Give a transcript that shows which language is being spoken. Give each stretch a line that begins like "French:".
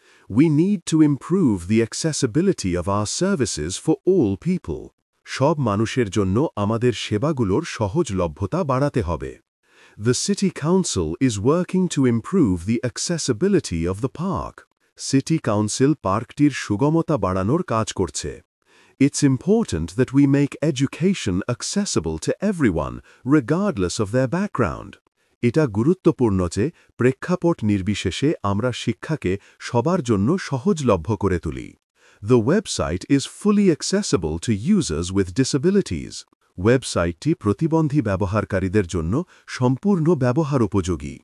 English: We need to improve the accessibility of our services for all people.
Bangla: সব মানুষের জন্য আমাদের সেবাগুলোর সহজলভ্যতা বাড়াতে হবে।
English: The City Council is working to improve the accessibility of the park.
Bangla: City Council পার্কটির সুগমতা বাড়ানোর কাজ করছে।
English: It's important that we make education accessible to everyone, regardless of their background.
Bangla: এটা গুরুত্বপূর্ণ যে প্রেক্ষাপট নির্বিশেষে আমরা শিক্ষাকে সবার জন্য সহজলভ্য করে তুলি।
English: The website is fully accessible to users with disabilities.
Bangla: ওয়েবসাইটটি প্রতিবন্ধী ব্যবহারকারীদের জন্য সম্পূর্ণ ব্যবহার উপযোগী।